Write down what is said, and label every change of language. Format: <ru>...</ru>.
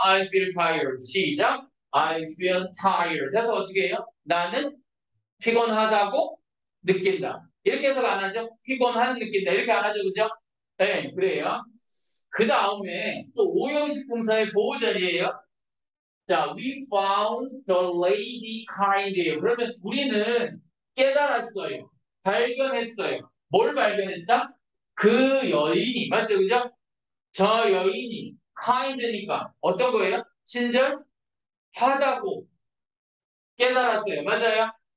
<en>I feel tired.</en> <ko>시작.</ko> <en>I feel tired.</en> <ko>해서 어떻게 해요? 나는 피곤하다고 느낀다. 이렇게 해석 안 하죠? 피곤한 느낀다. 이렇게 안 하죠, 그죠? 네, 그래요. 그 다음에 또 오형식 동사의 보호 자리예요.</ko> <en>자, we found the lady kind예요.</en> <ko>그러면 우리는 깨달았어요. 발견했어요. 뭘 발견했다? 그 여인이, 맞죠, 그죠? 저 여인이 kind니까 어떤 거예요? 친절하다고 깨달았어요. 맞아요?</ko>